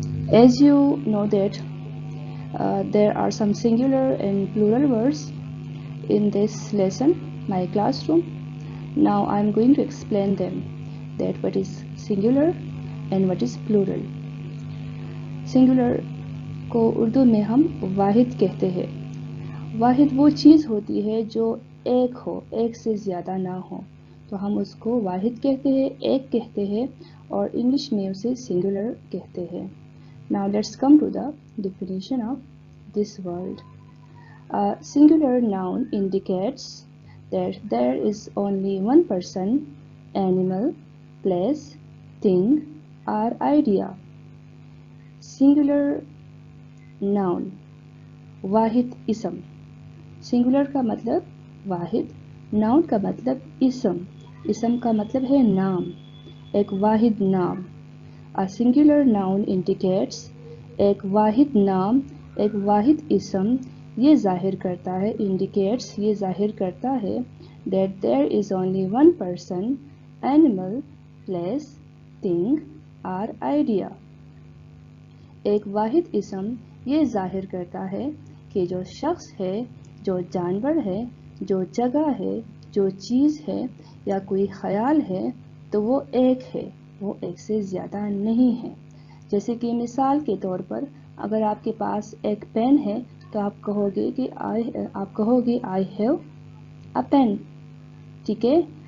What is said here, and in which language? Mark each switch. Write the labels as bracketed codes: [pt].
[en] As you know that there are some singular and plural words in this lesson, My Classroom. Now I am going to explain them, that what is singular and what is plural. [hi] Singular को उर्दू में हम वाहिद कहते हैं. वाहिद वो चीज़ होती है जो एक हो, एक से ज़्यादा ना हो, तो हम उसको वाहिद कहते हैं, एक कहते हैं और इंग्लिश में उसे सिंगुलर कहते हैं. [en] Now let's come to the definition of this word. A singular noun indicates that there is only one person, animal, place, thing or idea. [hi] Singular noun, वाहिद इसम. सिंगुलर का मतलब वाहिद, नाउन का मतलब इसम, इसम का मतलब है नाम, एक वाहिद नाम. [en] A singular noun indicates, [hi] एक वाहिद नाम, एक वाहिद इसम ये जाहिर करता है, [en] indicates [hi] ये जाहिर करता है [en] that there is only one person, animal, place, thing or idea. [hi] एक वाहिद इसम ये जाहिर करता है कि जो शख्स है, जो जानवर है, जो जगह है, जो चीज़ है या कोई ख्याल है तो वो एक है, वो एक से ज़्यादा नहीं है. जैसे कि मिसाल के तौर पर अगर आपके पास एक पेन है तो आप कहोगे [en] I have a pen. [hi] ठीक है.